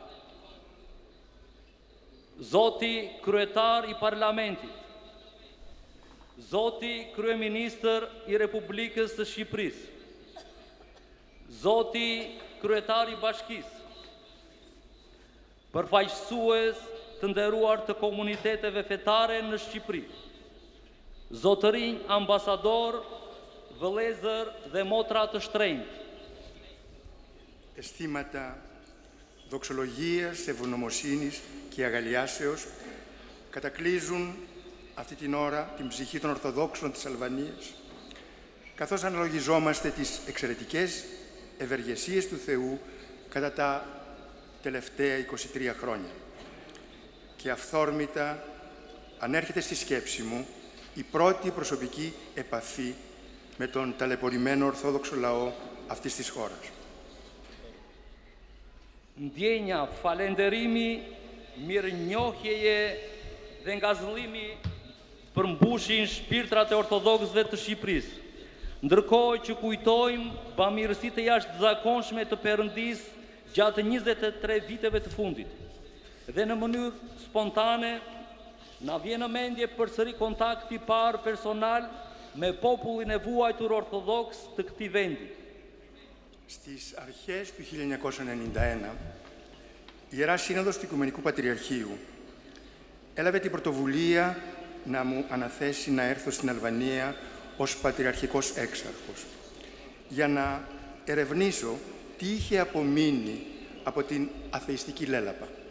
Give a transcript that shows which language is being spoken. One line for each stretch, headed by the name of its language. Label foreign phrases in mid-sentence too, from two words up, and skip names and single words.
Albanian: Zoti kryetar i parlamentit, Zoti kryeministër i Republikës së Shqipërisë, Zoti kryetar i bashkisë, përfaqësues të nderuar të komuniteteve fetare në Shqipëri, zotërinj ambasador, vëllezër dhe motra të shtrenjtë.
Greek: Αισθήματα δοξολογίας, ευγνωμοσύνης και αγαλιάσεως κατακλείζουν αυτή την ώρα την ψυχή των Ορθοδόξων της Αλβανίας, καθώς αναλογιζόμαστε τις εξαιρετικές ευεργεσίες του Θεού κατά τα τελευταία 23 χρόνια. Και αυθόρμητα ανέρχεται στη σκέψη μου η πρώτη προσωπική επαφή με τον ταλαιπωρημένο Ορθόδοξο λαό αυτής της χώρας.
Albanian: Ndjenja, falenderimi, mirënjohjeje dhe ngazëllimi përmbushin shpirtrat e ortodoksëve të Shqipërisë, ndërkohë që kujtojmë bamirësitë e jashtëzakonshme të Perëndisë gjatë 23 viteve të fundit. Dhe në mënyrë spontane na vjen në mendje përsëri kontakti i parë personal me popullin e vuajtur ortodoks të këtij vendi.
Greek: Στις αρχές του 1991, η Ιερά Σύνοδος του Οικουμενικού Πατριαρχείου έλαβε την πρωτοβουλία να μου αναθέσει να έρθω στην Αλβανία ως Πατριαρχικός Έξαρχος για να ερευνήσω τι είχε απομείνει από την αθεϊστική λέλαπα.